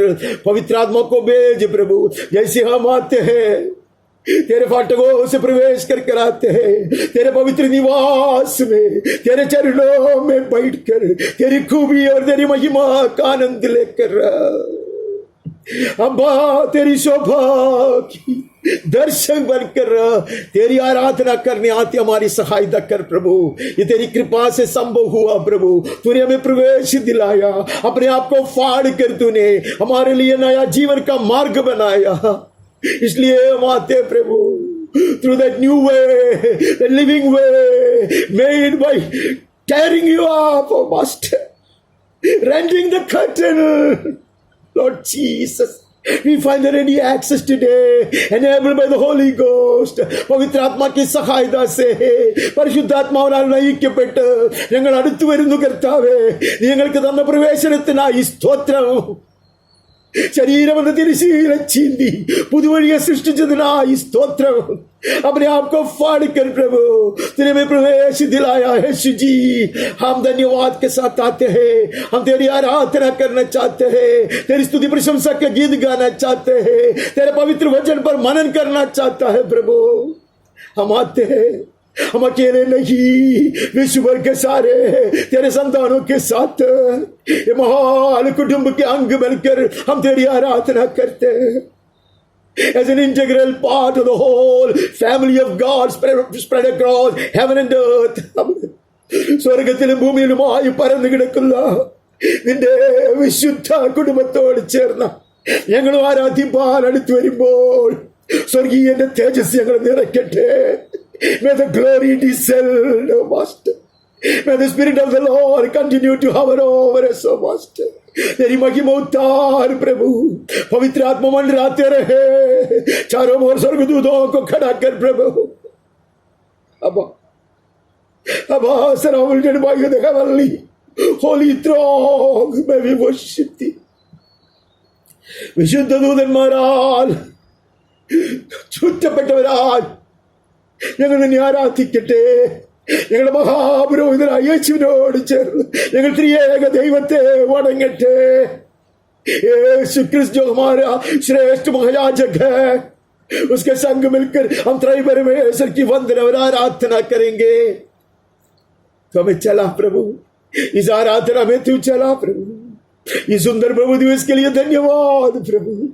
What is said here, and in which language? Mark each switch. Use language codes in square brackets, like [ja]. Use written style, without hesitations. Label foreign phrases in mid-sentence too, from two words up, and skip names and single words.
[hi] पवित्र आत्मा को भेज प्रभु. जैसे हम आते हैं तेरे फाटकों से प्रवेश कर कराते हैं, तेरे पवित्र निवास में, तेरे चरणों में बैठकर तेरी खूबी और तेरी महिमा का आनंद लेकर अब्बा तेरी शोभा की दर्शक बनकर तेरी आराधना करने आते हमारी सहायता कर प्रभु। ये तेरी कृपा से संभव हुआ प्रभु। तूने हमें प्रवेश दिलाया, अपने आप को फाड़ कर तूने हमारे लिए नया जीवन का मार्ग बनाया। इसलिए हम आते प्रभु, [en] through that new way, the living way made by tearing you up, oh Master, rending the curtain, Lord Jesus. We find the ready access today, enabled by the Holy Ghost. [hi] पवित्र आत्मा की सहायता से [ml] പരിശുദ്ധാത്മാവിനാൽ നയിക്കപ്പെട്ട് ഞങ്ങൾ അടുത്തു വരുന്നു കർത്താവേ. ഞങ്ങൾക്ക് തന്ന പ്രവേശനത്തിനായി സ്തോത്രം. ശരീരമെന്ന തിരശീല ചീന്തി പുതുവഴിയെ സൃഷ്ടിച്ചതിനായി സ്തോത്രം. [hi] अपने आप को फाड़ कर प्रभु तूने में प्रवेश दिलाया है यीशु जी। हम धन्यवाद के साथ आते हैं, हम तेरी आराधना करना चाहते हैं, तेरी स्तुति प्रशंसा के गीत गाना चाहते हैं, तेरे पवित्र वचन पर मनन करना चाहता है प्रभु। हम आते हैं, हम अकेले नहीं, विश्व भर के सारे तेरे संतानों के साथ ये महान कुटुंब के अंग बनकर हम तेरी आराधना करते हैं। [en] As an integral part of the whole family of God spread across heaven and earth. [ml] സ്വർഗത്തിലും ഭൂമിയിലുമായി പരന്നു കിടക്കുന്ന നിന്റെ വിശുദ്ധ കുടുംബത്തോട് ചേർന്ന ഞങ്ങൾ ആരാധിപ്പാൻ അടുത്ത് വരുമ്പോൾ സ്വർഗീയന്റെ തേജസ് ഞങ്ങൾ നിറയ്ക്കട്ടെ. [en] May the glory descend, O Master. May the Spirit of the Lord continue to hover over us, O Master. [hi] तेरी महिमा उतार प्रभु, पवित्र आत्मा मंडराते रहे चारों ओर स्वर्गदूतों को खड़ा कर प्रभु. [en] Abba, surrounded by the heavenly holy throne, may we worship thee. [ml] വിശുദ്ധ ദൂതന്മാരാൽ ചുറ്റപ്പെട്ടവരാൽ ഞങ്ങൾ നിന്നെ ആരാധിക്കട്ടെ. ഞങ്ങളുടെ മഹാപുരോഹിതനായ യേശുവിനോട് ചേർന്ന് ഞങ്ങൾ ത്രിയേക ദൈവത്തെ വണങ്ങട്ടെ. [hi] यीशु क्रिस्त जो हमारा श्रेष्ठ महायाजक है, उसके संग मिलकर हम त्रय परमेश्वर की वंदना और आराधना करेंगे. तो हमें चला प्रभु, इस आराधना में तू चला प्रभु. इस सुंदर प्रभु दिवस के लिए धन्यवाद प्रभु.